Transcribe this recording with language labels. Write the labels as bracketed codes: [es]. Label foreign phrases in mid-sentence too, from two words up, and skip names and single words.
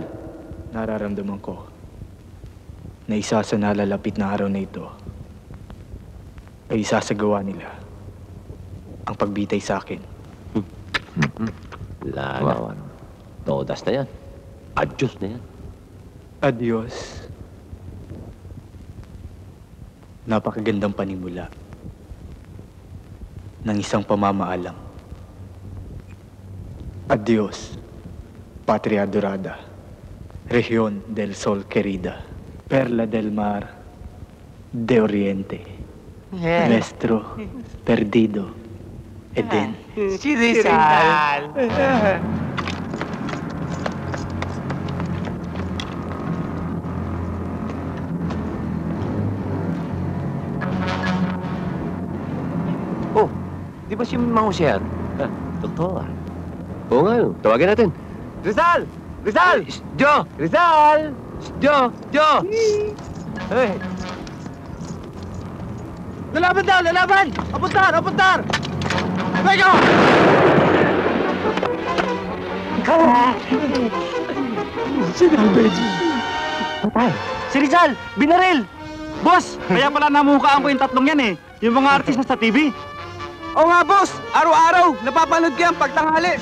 [tl] Nararamdaman ko na isa sa nalalapit na araw na ito ay isasagawa nila ang pagbitay sa akin. Wala na. Wow, ano? Todas na yan. Adyos na yan. Adios. Napakagandang panimula ng isang pamamaalam. [es] Adios, Patria Dorada, Región del Sol Querida, Perla del Mar, de Oriente, Nuestro Perdido, Eden. [tl] Si Rizal! Oh, di ba si Mang Jose yan? Doktor. Oo nga, no. Tawagin natin. Rizal! Rizal! Joe! Rizal! Joe! Joe! Hey! Lalaban daw! Lalaban! [es] Apuntar! Apuntar! [tl] Mega! Patay. Si Rizal! Binaril! Boss! Kaya pala namukaan ko yung tatlong yan eh. Yung mga artista sa TV. Oo nga, boss! Araw-araw, napapanood ko yan pag tanghali.